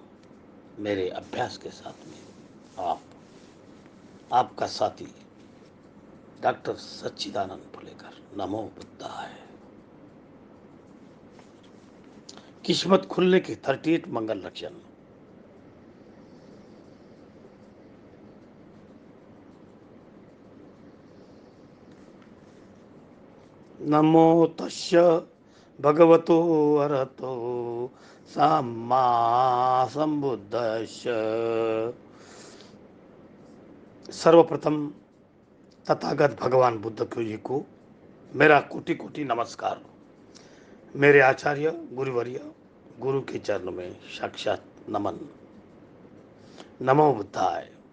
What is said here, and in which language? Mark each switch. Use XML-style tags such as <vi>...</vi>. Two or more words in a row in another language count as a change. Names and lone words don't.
<hi>मेरे अभ्यास के साथ में आपका साथी डॉक्टर सच्चिदानंद पुलेकर।</hi> <pi>नमो बुद्धाय।</pi> <hi>किस्मत खुलने के 38 मंगल लक्षण।</hi> <pi>नमो तस्य भगवतो अरहतो सम्मा संबुद्धस्य।</pi> <hi>सर्वप्रथम तथागत भगवान बुद्ध जी को मेरा कोटि कोटि नमस्कार। मेरे आचार्य गुरुवर्य गुरु के चरणों में साक्षात नमन।</hi> <pi>नमो बुद्धाय।</pi>